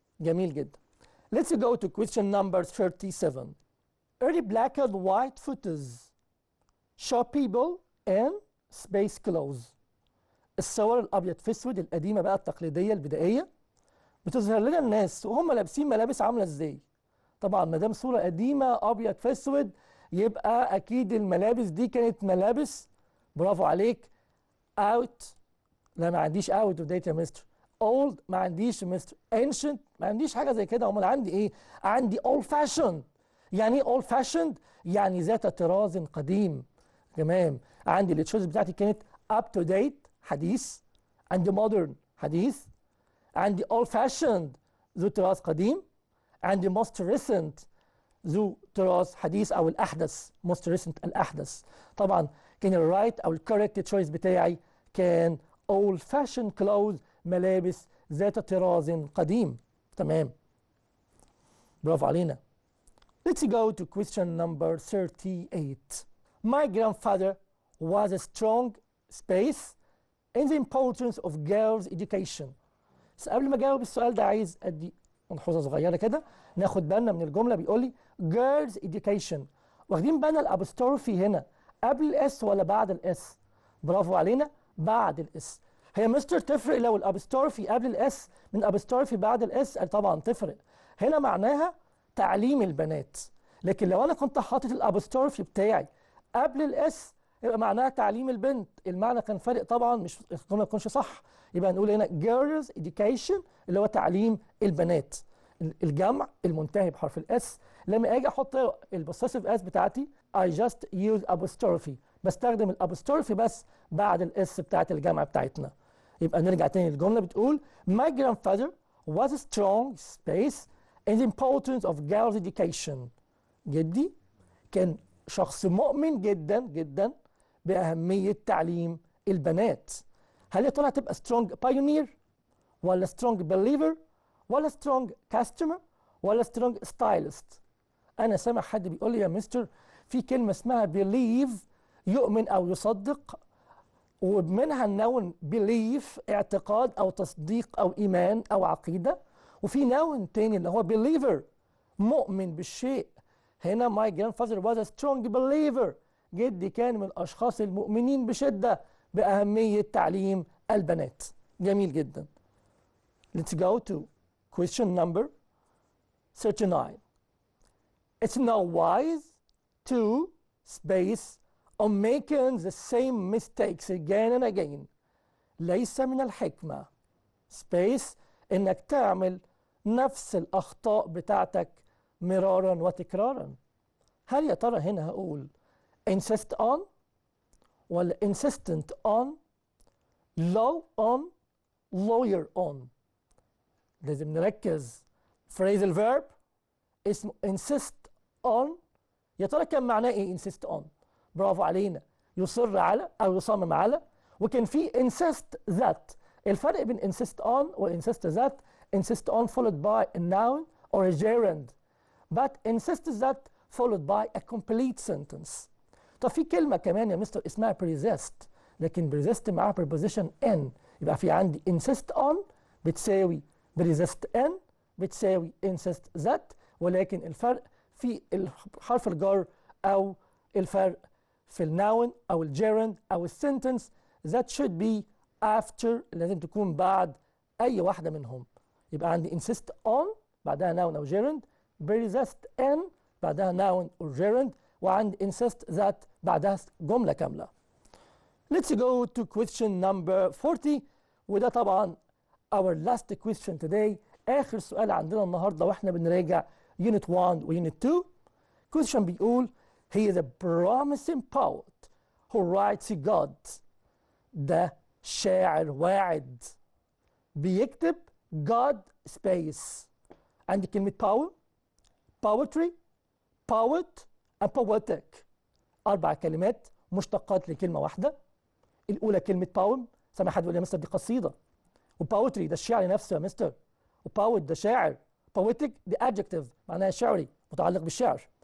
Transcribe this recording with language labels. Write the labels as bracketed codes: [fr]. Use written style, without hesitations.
[ar] جميل جدا. [en] Let's go to question number 37. Early black and white photos show people in space clothes. [ar] الصور الأبيض في أسود القديمة بقى التقليدية البدائية بتظهر لنا الناس وهم لابسين ملابس عاملة ازاي. طبعا ما دام صورة قديمة أبيض في أسود يبقى أكيد الملابس دي كانت ملابس. برافو عليك. out. لا ما عنديش out of date يا مستر. old ما عنديش مستر. ancient ما عنديش حاجة زي كده. أمال عندي إيه؟ عندي old fashioned. يعني إيه old fashioned؟ يعني ذات طراز قديم. تمام. عندي التشويس بتاعتي كانت up to date حديث. عندي modern حديث. عندي old fashioned ذو طراز قديم. عندي most recent ذو طراز حديث أو الأحدث. most recent الأحدث. طبعا كان الرايت أو الكوريكت تشويس بتاعي كان old fashioned clothes ملابس ذات طراز قديم. تمام. برافو علينا. [en] Let's go to question number 38. My grandfather was a strong space in the importance of girls' education. [ar] بس قبل ما اجاوب السؤال ده عايز ادي ملحوظه صغيره كده، ناخد بالنا من الجمله. بيقول لي girls' education، واخدين بالنا الابوستروفي هنا قبل الاس ولا بعد الاس؟ برافو علينا، بعد الاس. هي مستر تفرق لو الابوستروفي قبل الاس من الابوستروفي بعد الاس؟ طبعا تفرق. هنا معناها تعليم البنات، لكن لو انا كنت حاطط الابوستروفي بتاعي قبل الاس يبقى معناها تعليم البنت. المعنى كان فارق طبعا، مش الجمله ما تكونش صح. يبقى نقول هنا girls education اللي هو تعليم البنات، الجمع المنتهي بحرف الاس. لما اجي احط البوسيسيف اس بتاعتي I just use apostrophe، بستخدم الابوستروفي بس بعد الاس بتاعت الجامعه بتاعتنا. [en] يبقى نرجع تاني للجمله بتقول my grandfather was a strong space in the importance of girls education. [ar] جدي كان شخص مؤمن جدا جدا باهميه تعليم البنات. هل يا ترى هتبقى strong pioneer ولا strong believer ولا strong customer ولا strong stylist؟ انا سامع حد بيقول لي يا مستر في كلمه اسمها believe، يؤمن او يصدق، ومنها النون belief اعتقاد او تصديق او ايمان او عقيده، وفي نون تاني اللي هو believer مؤمن بالشيء. هنا my grandfather was a strong believer، جدي كان من الاشخاص المؤمنين بشده باهميه تعليم البنات. جميل جدا. [en] Let's go to question number 39. It's not wise to space on making the same mistakes again and again. [ar] ليس من الحكمة space إنك تعمل نفس الأخطاء بتاعتك مرارا وتكرارا. هل يا ترى هنا هقول insist on ولا insistent on، law on، lawyer on؟ لازم نركز. phrasal verb اسمه insist on، يا ترى كان معناه ايه insist on؟ برافو علينا، يصر على او يصمم على. وكان في insist that. [en] الفرق بين insist on و insist that، insist on followed by a noun or a gerund، but insist that followed by a complete sentence. [ar] طب في كلمة كمان يا مستر اسمها persist، لكن persist معاها preposition in، يبقى في عندي insist on بتساوي persist in بتساوي insist that، ولكن الفرق في حرف الجر او الفرق في الناون او الجيرند او السنتنس. that should be after، لازم تكون بعد اي واحده منهم. [en] يبقى عندي insist on بعدها noun او gerund، persist in بعدها noun or gerund، وعندي insist that بعدها جمله كامله. Let's go to question number 40، وده طبعا our last question today، اخر سؤال عندنا النهارده واحنا بنراجع Unit 1 و Unit 2. question بيقول he is a promising poet who writes God. [ar] ده شاعر واعد بيكتب God space. عندي كلمة poem، poetry، poet and poetic، 4 كلمات مشتقات لكلمة واحدة. الأولى كلمة poem، سامع حد يقول يا مستر دي قصيدة، وpoetry ده الشعر نفسه يا مستر، وpoet ده شاعر، poetic دي adjective معناها شعري متعلق بالشعر.